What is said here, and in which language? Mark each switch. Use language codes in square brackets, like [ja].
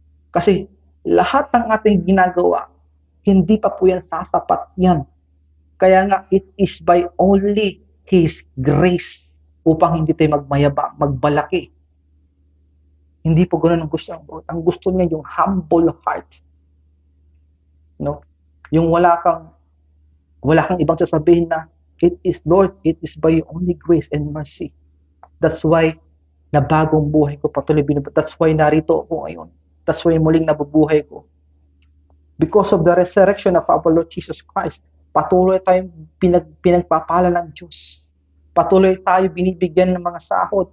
[tl] Kasi lahat ng ating ginagawa, hindi pa po yan sasapat yan. Kaya nga, [en] it is by only His grace [tl] upang hindi tayo magmayabang, magbalaki. Hindi po ganoon ang gusto ng Lord. Ang gusto niya yung humble heart. No? Yung wala kang ibang sasabihin na, [en] it is Lord, it is by only grace and mercy. That's why [tl] na bagong buhay ko patuloy binubuhay. [en] That's why [tl] narito ako ngayon. That's why muling nabubuhay ko. [en] Because of the resurrection of our Lord Jesus Christ, [tl] patuloy tayong pinagpapala ng Diyos. Patuloy tayo binibigyan ng mga sahod.